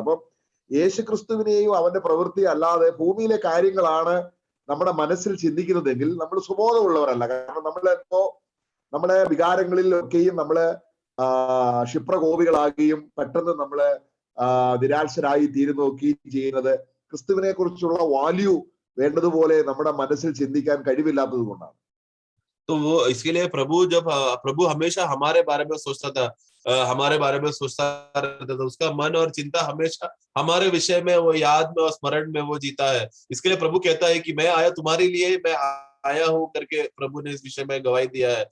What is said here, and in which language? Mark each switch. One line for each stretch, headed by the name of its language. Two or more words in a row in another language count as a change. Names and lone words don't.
Malayalam: അപ്പം യേശുക്രിസ്തുവിനെയും അവന്റെ പ്രവൃത്തി അല്ലാതെ ഭൂമിയിലെ കാര്യങ്ങളാണ് നമ്മുടെ മനസ്സിൽ ചിന്തിക്കുന്നതെങ്കിൽ നമ്മൾ സുബോധമുള്ളവരല്ല. കാരണം നമ്മുടെ വികാരങ്ങളിലൊക്കെയും നമ്മള് ക്ഷിപ്രകോപികളാകുകയും പെട്ടെന്ന് നമ്മള് നിരാശരായി തീരുന്നൊക്കെയും ചെയ്യുന്നത് ക്രിസ്തുവിനെ കുറിച്ചുള്ള വാല്യൂ വേണ്ടതുപോലെ നമ്മുടെ മനസ്സിൽ ചിന്തിക്കാൻ കഴിവില്ലാത്തത് കൊണ്ടാണ്.
Hindi: तो वो इसके लिए प्रभु हमेशा हमारे बारे में सोचता था, हमारे बारे में सोचता रहता था। उसका मन और चिंता हमेशा हमारे विषय में, वो याद में और स्मरण में वो जीता है। इसके लिए प्रभु कहता है कि मैं आया तुम्हारे लिए, मैं आया हूं करके प्रभु ने इस विषय में गवाही दिया है।